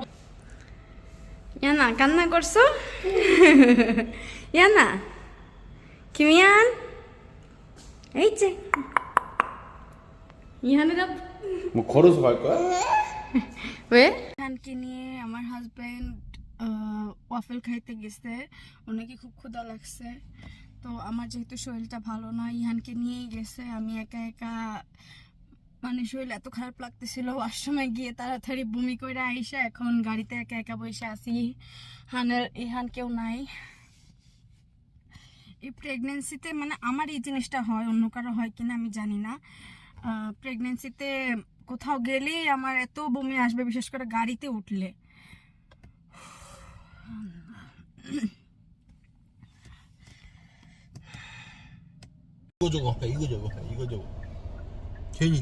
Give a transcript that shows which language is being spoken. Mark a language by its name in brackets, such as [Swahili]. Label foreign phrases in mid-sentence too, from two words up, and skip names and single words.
[Bangla] ইয়ানা কান্না করছো? ইয়ানা কিমিয়ান এই যে ইহানের [Korean] 뭐 걸어서 갈 거야? 왜? [Bangla] ইহানকে নিয়ে আমার হাজবেন্ড ওয়াফেল খাইতে গেছে, ওনাকে খুব ক্ষুধা লাগছে। তো আমার যেহেতু শরীরটা ভালো না, ইহানকে নিয়েই গেছে। আমি একা একা মানে শরীর এত খারাপ লাগতেছিল, আশ্রমে গিয়ে তাড়াতাড়ি বমি করে আইসা এখন গাড়িতে একা একা বসে আছি। ইহান কেউ নাই। এই প্রেগনেন্সিতে মানে আমার এই জিনিসটা হয়, অন্য কারো হয় কিনা আমি জানি না। প্রেগনেন্সিতে কোথাও গেলেই আমার এত বমি আসবে, বিশেষ করে গাড়িতে উঠলে। [Korean] 이거 저거 괜히